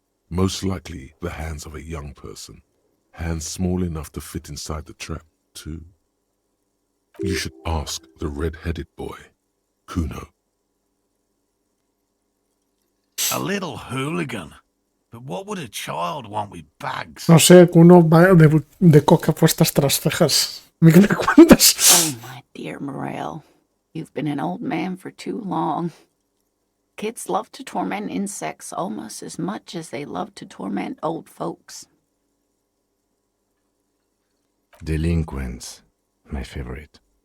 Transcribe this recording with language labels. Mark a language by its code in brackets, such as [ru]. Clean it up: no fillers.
[en] Most likely the hands of a young person. Hands small enough to fit inside the trap, too. You should ask the red-headed boy, Kuno. A little hooligan. But what would a child want with bags? [es] No sé, Kuno va de coca puestas tras cejas. ¿A mí qué me cuentas? [en] Oh, my dear Morel. You've been an old man for too long. Kids love to torment insects almost as much as they love to torment old folks. Delinquents, my favorite.